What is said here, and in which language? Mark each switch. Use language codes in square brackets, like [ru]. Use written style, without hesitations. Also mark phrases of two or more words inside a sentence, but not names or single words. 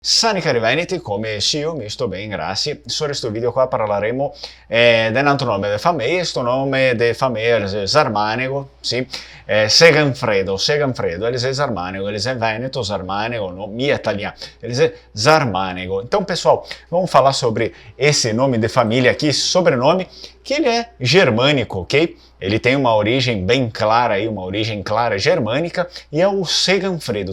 [it] Sani cari veneti, come sì, io mi sto bene, grazie. Su questo video qua parleremo di un altro nome di famiglia, questo nome di famiglia è Sarmanego, sì, Seganfredo, [pt] eles é Sarmanego, eles é Veneto, Sarmanego, no, minha italiano, eles é Sarmanego. Então, pessoal, vamos falar sobre esse nome de família aqui, esse sobrenome, que ele é germânico, ok? Ele tem uma origem bem clara aí, uma origem clara germânica, e é o Seganfredo.